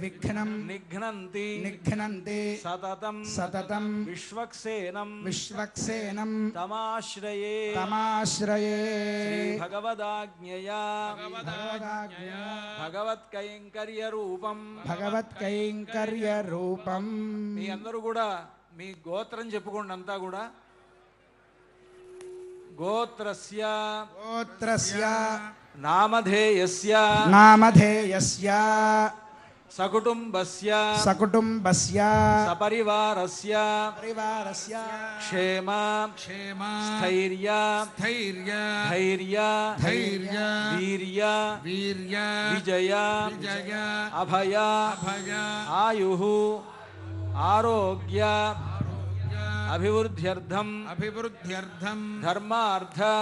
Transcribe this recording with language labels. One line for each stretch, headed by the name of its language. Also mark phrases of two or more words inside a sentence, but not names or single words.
Sanskrit: निघ्नन्ति सततं विश्वक्सेनं तमाश्रये श्री भगवदाज्ञया भगवत्कैंकर्य रूपं
Telugu: మీ అందరూ కూడా మీ గోత్రం చెప్పుకోండి. అంతా కూడా
Sanskrit: గోత్రస్య నామధేయస్య సకుటుంబస్య సపరివారస్య క్షేమ స్థైర్య ధైర్య వీర్య విజయ అభయ ఆయుః ఆరోగ్య అభివృద్ధ్యర్థం ధర్మార్థ